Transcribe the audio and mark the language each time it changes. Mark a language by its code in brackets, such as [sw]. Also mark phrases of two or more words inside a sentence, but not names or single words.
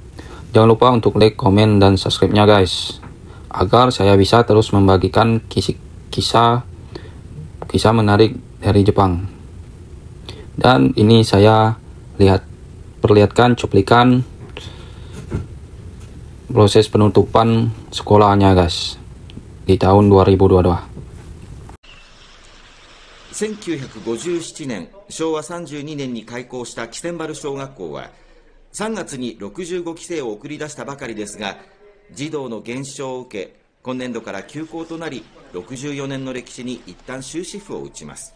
[id] Jangan lupa untuk like, komen, dan subscribe-nya guys, agar saya bisa terus membagikan kisah menarik dari Jepang. Dan ini saya perlihatkan cuplikan proses penutupan sekolahnya guys di tahun 2022. [ja] 1957 年、昭和32年に開校した木千原小学校は、3月に65期生を送り出したばかりですが、児童の減少を受け、今年度から休校となり、64年の歴史に一旦終止符を打ちます。